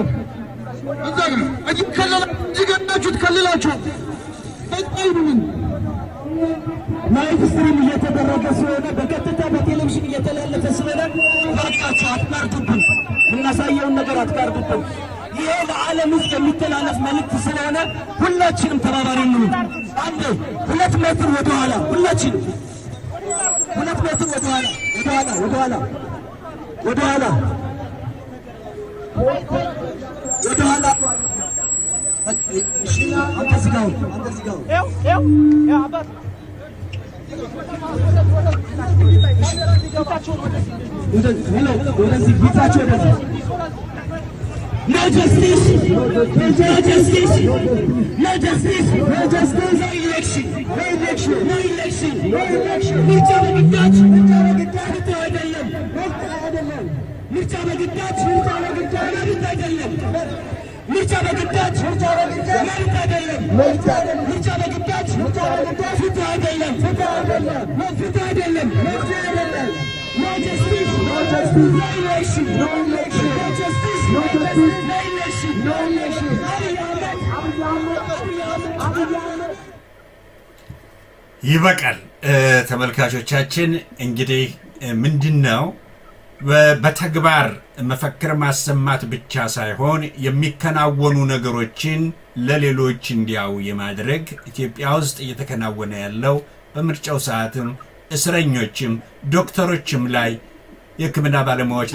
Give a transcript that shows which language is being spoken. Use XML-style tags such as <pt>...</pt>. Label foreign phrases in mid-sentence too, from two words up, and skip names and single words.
<am>እዛ ጋር እየከለላችሁ ትከልላችኋል። በቃ ሁኑልን።</am> <en>live stream</en> <am>እየተደረገ ስለሆነ በቀጥታ በቴሌቪዥን እየተላለፈ ስለሆነ እባካችሁ አትጋርዱብን፣ የምናሳየውን ነገር አትጋርዱብን። ይሄ ለዓለም ሕዝብ የሚተላለፍ መልእክት ስለሆነ ሁላችንም ተባባሪ እንሁን። አንዴ 2 ሜትር ወደኋላ፣ ሁላችንም 2 ሜትር ወደኋላ አንተ ዝጋው</am> <en>No justice, no justice, no justice, no justice, no election, no election, no election, no election. Mirza Baghdad,</en> <am>አይደለም ምርጫ በግዳጅ አይደለም። ምርጫ በግዳጅ አይደለም። ምርጫ በግዳጅ ፍትህ አይደለም። ፍትህ አይደለም።</am> <en>No justice, no justice, no election, no election, no justice, no justice, no election, no election.</en> <am>ይበቃል። ተመልካቾቻችን እንግዲህ ምንድነው በተግባር መፈክር ማሰማት ብቻ ሳይሆን የሚከናወኑ ነገሮችን ለሌሎች እንዲያው የማድረግ ኢትዮጵያ ውስጥ እየተከናወነ ያለው በምርጫው ሰዓትም እስረኞችም ዶክተሮችም ላይ የሕክምና ባለሙያዎች</am>